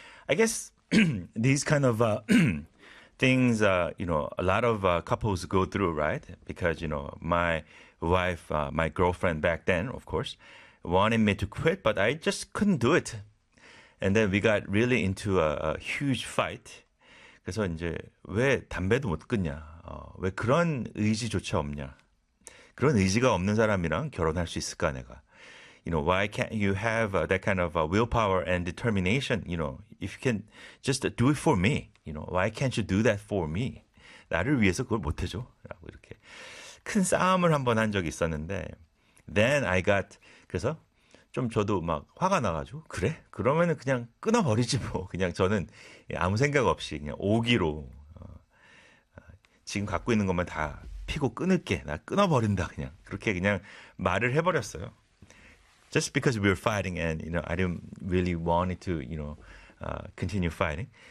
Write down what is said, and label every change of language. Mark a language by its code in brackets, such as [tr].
[en] I guess these kind of things, a lot of couples go through, right? Because, my wife, my girlfriend back then, of course, wanted me to quit, but I just couldn't do it. And then we got really into a huge fight. [ko] 그래서 이제 왜 담배도 못 끊냐? 왜 그런 의지조차 없냐? 그런 의지가 없는 사람이랑 결혼할 수 있을까, 내가? [en] Why can't you have that kind of willpower and determination? If you can just do it for me, why can't you do that for me? [ko] 나를 위해서 그걸 못 해줘? 라고 이렇게 큰 싸움을 한번 한 적이 있었는데, [en] then I got [ko] 그래서 좀 저도 막 화가 나가지고 그래? 그러면은 그냥 끊어버리지 뭐. 그냥 저는 아무 생각 없이 그냥 오기로. 지금 갖고 있는 것만 다 피고 끊을게. 나 끊어버린다, 그냥. 그렇게 그냥 말을 해버렸어요. [en] Just because we were fighting and, I didn't really want to, continue fighting.